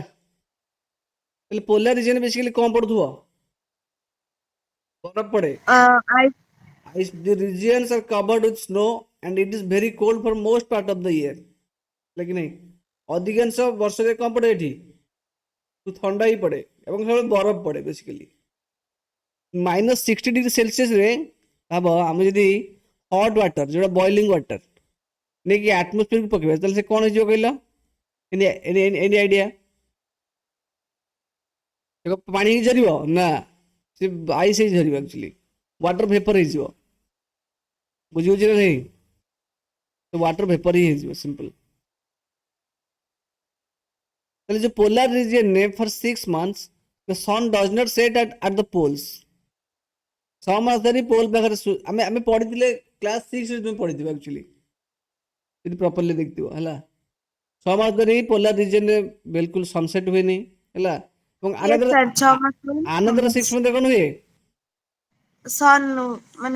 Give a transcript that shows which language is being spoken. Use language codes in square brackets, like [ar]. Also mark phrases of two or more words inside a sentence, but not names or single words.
[or] ତାହେଲେ [en] polar region basically [or] କଣ ପଡୁଥିବ? ବରଫ ପଡେ। ଆଇ [en] The regions are covered with snow and it is very cold for most part of the year, [or] ହେଲା କି ନାହିଁ? ଅଧିକାଂଶ ବର୍ଷରେ କଣ ପଡେ ଏଠି? ଥଣ୍ଡା ହିଁ ପଡେ ଏବଂ ସବୁବେଳେ ବରଫ ପଡେ ବେସିକାଲି। -60 [en] degree Celsius [or] ରେ ଭାବ, ଆମେ ଯଦି [en] hot water [or] ଯୋଉଟା [en] boiling water [or] ନେଇକି ଆଟମୋସ୍ଫିୟରକୁ ପକେଇବା, ତାହେଲେ ସେ କଣ ହେଇଯିବ କହିଲ? [en] Any idea? [or] ପାଣି ହେଇ ଝରିବ ନା, ସେ ଆଇସ୍ ହେଇ ଝରିବ, [en] actually water vapour [or] ହେଇଯିବ, ବୁଝିବୁଝି ନା ନାହିଁ? [en] water vapour [or] ହିଁ ହେଇଯିବ, ସିମ୍ପଲ। ତାହେଲେ ଯୋଉ [en] polar regionre for 6 months the sun does not set at the poles, [or] 6 ମାସ ଧରି ପୋଲ ପାଖରେ ଆମେ ପଢିଥିଲେ କ୍ଲାସ 6ରେ ତୁମେ ପଢିଥିବ ଆକ୍ଚୁଆଲି, ଯଦି ପ୍ରପରଲି ଦେଖିଥିବ ହେଲା। 6 ମାସ ଧରି [en] polar regionre [or] ବିଲକୁଲ ସନସେଟ ହୁଏନି ହେଲା। ଏବଂ [en] another 6 month [or] କଣ ହୁଏ? ସନ୍ ମାନେ